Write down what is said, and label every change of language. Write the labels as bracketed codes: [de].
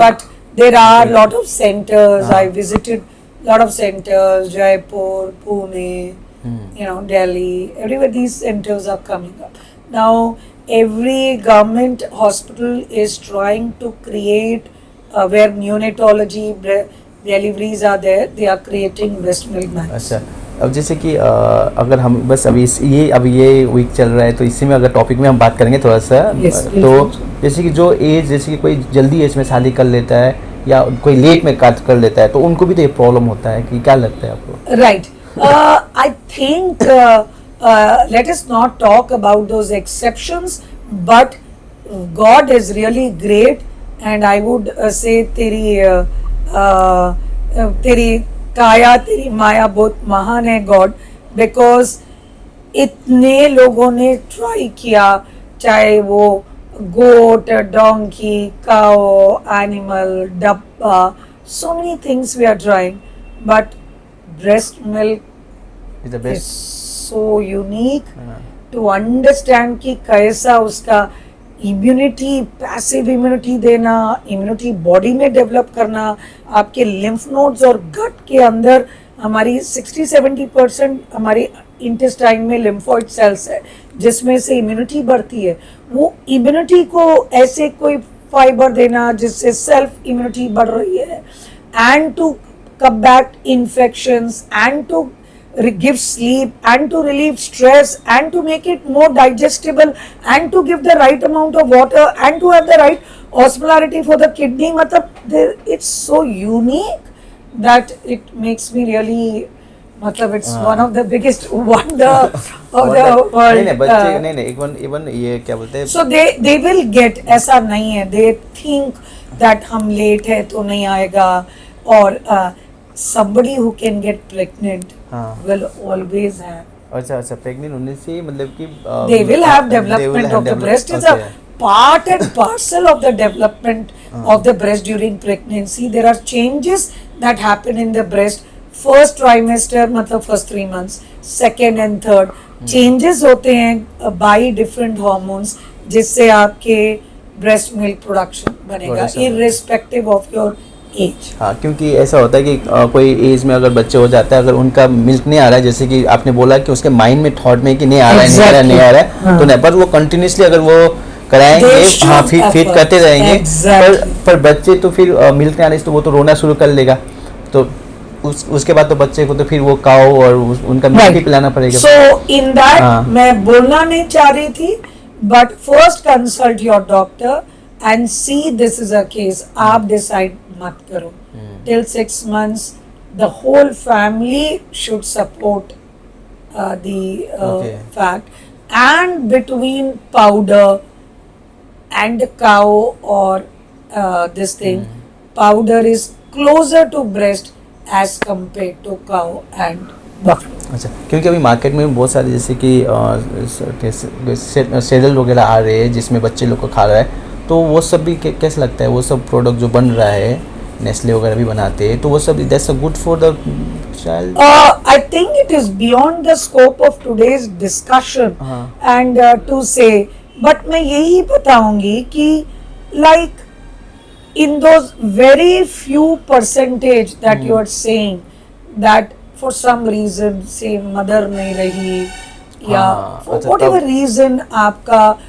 [en] but there are lot of centers. I visited lot of centers, Jaipur, Pune, you know, Delhi, everywhere these centers are coming up. Now every government hospital is trying to create where neonatology deliveries are there, they are creating breast milk banks. [hi] अच्छा, अब जैसे कि अगर हम बस अभी ये week चल रहा है तो इसी में अगर टॉपिक में हम बात करेंगे थोड़ा सा. तो जैसे कि जो एज, जैसे कि कोई जल्दी एज में शादी कर लेता है या कोई लेट में काट कर लेता है, तो उनको भी तो ये प्रॉब्लम होता है कि क्या लगता है आपको? [en] right, I think let us not talk about those exceptions, but God is really great, and I would say [hi] तेरी काया तेरी माया बहुत महान है गॉड, बिकॉज इतने लोगों ने ट्राई किया, चाहे वो गोट, डोंकी, काओ, एनिमल, डब्बा, [en] so many things we are trying, but breast milk Is the is best. so unique to understand [hi] कि कैसा उसका इम्यूनिटी, पैसिव इम्यूनिटी देना, इम्यूनिटी बॉडी में डेवलप करना, आपके लिम्फ नोड्स और गट के अंदर हमारी 60-70% हमारी इंटेस्टाइन में लिम्फोइड सेल्स है जिसमें से इम्यूनिटी बढ़ती है। वो इम्यूनिटी को ऐसे कोई फाइबर देना जिससे सेल्फ इम्यूनिटी बढ़ रही है, [en] And to combat infections, and to give sleep, and to relieve stress, and to make it more digestible, and to give the right amount of water, and to have the right osmolarity for the kidney. मतलब it's so unique that it makes me really, मतलब it's one of the biggest wonder of the world. [hi] नहीं बच्चे नहीं even ये क्या बोलते हैं, [en] So they will get, [hi] ऐसा नहीं है, [en] they think that [hi] हम लेट है तो नहीं आएगा, [en] और somebody who can get pregnant will always have. [hi] अच्छा प्रेग्नेंट होने से मतलब कि [en] They will have development of the breast. It's a part and parcel of the development of the breast during pregnancy. There are changes that happen in the breast. First trimester मतलब first 3 months, second and third changes [hi] होते हैं [en] by different hormones [hi] जिससे आपके [en] breast milk production [hi] बनेगा [en] irrespective of your age. [hi] हाँ, क्योंकि ऐसा होता है कि कोई एज में अगर बच्चे हो जाता है, अगर उनका मिल्क नहीं आ रहा है, जैसे कि आपने बोला कि उसके माइंड में थॉट में कि नहीं आ रहा है, नहीं आ रहा है, तो नहीं, पर वो कंटिन्यूसली अगर वो कराएंगे, हाँ फीड करते रहेंगे, पर बच्चे तो फिर मिल्क नहीं आने से तो वो तो रोना शुरू कर लेगा, तो उसके बाद तो बच्चे को तो फिर वो काओ और उनका मिल्क ही पिलाना पड़ेगा। [en] so in that [hi] मैं बोलना नहीं चाह रही थी, [en] but first consult your doctor and see this is a case, [hi] आप decide मत करो। [en] Till 6 months the whole family should support the fact, and between powder and cow or this thing, powder is closer to breast as compared to cow and buffalo. [hi] अच्छा, क्योंकि अभी market में बहुत सारे जैसे कि सेरल वगैरह आ रहे हैं जिसमें बच्चे लोग को खा रहा है, तो वो सब भी कैसा लगता है, वो सब प्रोडक्ट जो बन रहा है, नेस्ले वगैरह भी बनाते हैं, तो वो सब [en] That's a good for the child? I think it is beyond the scope of today's discussion and to say, but [hi] मैं यही बताऊंगी कि [en] like in those very few percentage that you are saying that for some reason say mother [hi] नहीं रही या [en] for whatever reason आपका